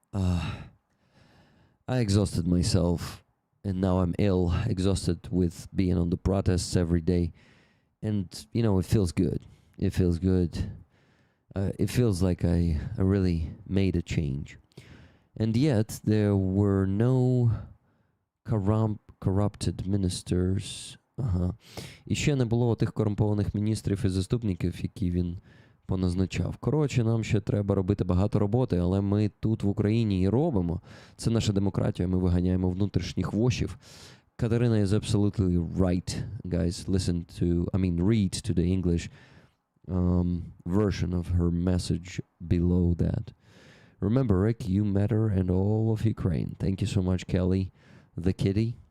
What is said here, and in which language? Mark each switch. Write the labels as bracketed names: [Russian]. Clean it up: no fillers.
[English] I exhausted myself, and now I'm ill, exhausted with being on the protests every day. And, you know, it feels good. It feels good. It feels like I really made a change. And yet, there were no corrupted ministers. [Ukrainian] І ще не було тих корумпованих міністрів і заступників, які він поназначав. Коротше, нам ще треба робити багато роботи, але ми тут в Україні і робимо. Це наша демократія, ми виганяємо внутрішніх вошів. [English] Katerina is absolutely right, guys. Read to the English version of her message below that. Remember, Rick, you matter and all of Ukraine. Thank you so much, Kelly, the kitty.